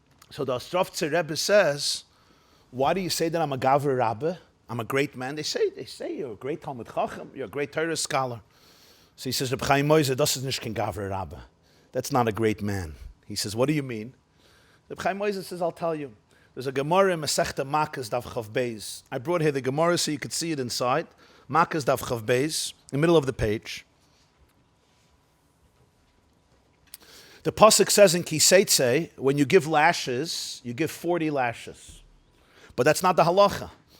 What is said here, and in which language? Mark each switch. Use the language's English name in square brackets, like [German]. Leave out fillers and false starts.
[English] So the Ostrovtzer Rebbe says, why do you say that I'm a Gavra Rabbi? I'm a great man. They say you're a great Talmud Chacham, you're a great Torah scholar. So he says, Reb Chaim Oizer, [Yiddish] das ist nicht kein Gavra Rabbi. [English] That's not a great man. He says, what do you mean? Reb Chaim Oizer says, I'll tell you. There's a Gemara in Masechta Makkos Daf Chav Beis. I brought here the Gemara so you could see it inside. Makkos Daf Chav Beis, in the middle of the page. The pasuk says in Kiseitze, when you give lashes, you give 40 lashes. But that's not the halacha.